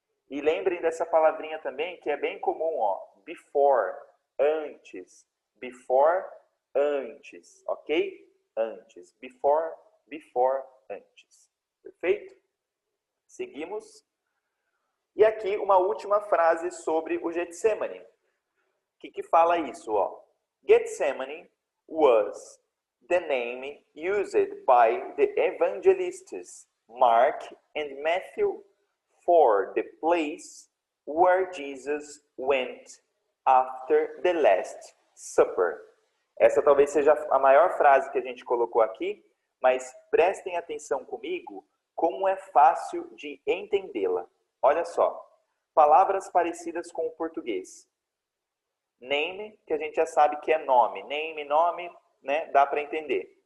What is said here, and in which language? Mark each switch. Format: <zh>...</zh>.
<pt>E lembrem dessa palavrinha também, que é bem comum, ó, before, antes, before, antes, ok? Antes, before, antes. Perfeito? Seguimos. E aqui uma última frase sobre o Getsemane. O que fala isso, ó?</pt> <en>Gethsemane was the name used by the evangelists Mark and Matthew for the place where Jesus went after the Last Supper.</en> <pt>Essa talvez seja a maior frase que a gente colocou aqui, mas prestem atenção comigo como é fácil de entendê-la. Olha só, palavras parecidas com o português. Name, que a gente já sabe que é nome. Name, nome, né? Dá para entender.</pt>